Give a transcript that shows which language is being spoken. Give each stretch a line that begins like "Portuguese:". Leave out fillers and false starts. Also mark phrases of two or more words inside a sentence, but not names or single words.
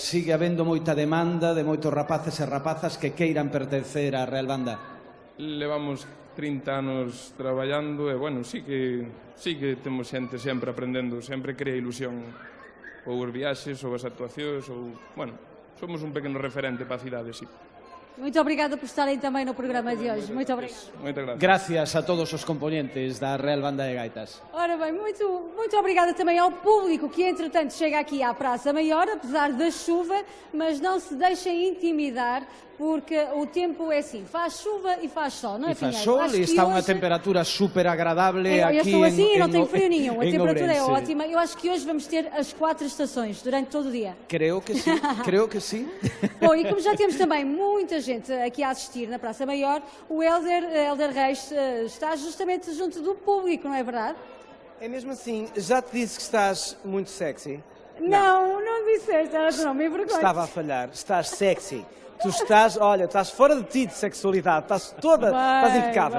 Galician: Sigue habendo moita demanda de moitos rapaces e rapazas que queiran pertencer á Real Banda. Levamos 30 anos traballando e, bueno, sí que temos xente sempre aprendendo, sempre crea ilusión ou os viaxes, ou as actuacións, ou, bueno, somos un pequeno referente para a cidade, sí.
Portuguese: Muito obrigada por estarem também no programa de hoje. Muito obrigada.
Galician: Moitas gracias. Gracias a todos os componentes da Real Banda de Gaitas.
Portuguese: Ora bem, muito obrigada também ao público que, entretanto, chega aqui à Praça Maior, apesar da chuva, mas não se deixem intimidar, porque o tempo é assim, faz chuva e faz sol, não é, E faz Pinheiro? sol Acho e que
Galician: está unha
Portuguese: hoje-
Galician: temperatura super agradable
Portuguese: Eu
Galician: aquí
Portuguese: estou assim e não tenho
Galician: en
Portuguese: frio nenhum. A
Galician: en
Portuguese: temperatura é
Galician: Ourense.
Portuguese: ótima. Eu acho que hoje vamos ter as 4 estações durante todo o dia.
Galician: Creo que sí, creo que sí.
Portuguese: Bom, e como já temos também muita gente aqui a assistir na Praça Maior, o Hélder Reis está justamente junto do público, não é verdade? É mesmo assim, já te disse que estás muito sexy? Não disseste, não me envergonho. Estava a falhar, estás sexy. Tu estás, olha, estás fora de ti de sexualidade, estás toda, estás impecável.